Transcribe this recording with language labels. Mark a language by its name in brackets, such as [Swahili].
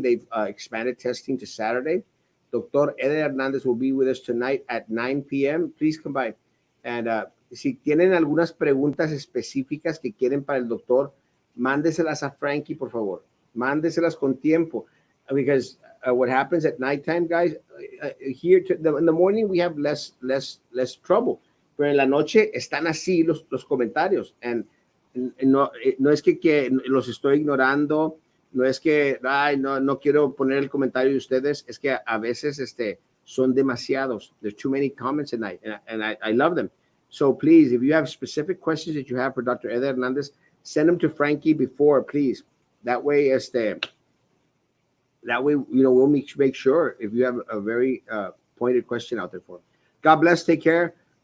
[English] They've expanded testing to Saturday. Dr. Eder Hernández will be with us tonight at 9 p.m. Please come by. [Spanish] And si tienen algunas preguntas específicas que quieren para el doctor, mándeselas a Frankie, por favor. Mándeselas con tiempo. [English] Because what happens at nighttime, guys, here in the morning we have less trouble. [Spanish] Pero en la noche están así los comentarios. And no es que los estoy ignorando. No es que no quiero poner el comentario de ustedes, es que a veces son demasiados. [English] There's too many comments at night, and I love them. So please, if you have specific questions that you have for Dr. Eder Hernandez, send them to Frankie before, please. That way, we'll make sure if you have a very pointed question out there for him. God bless. Take care.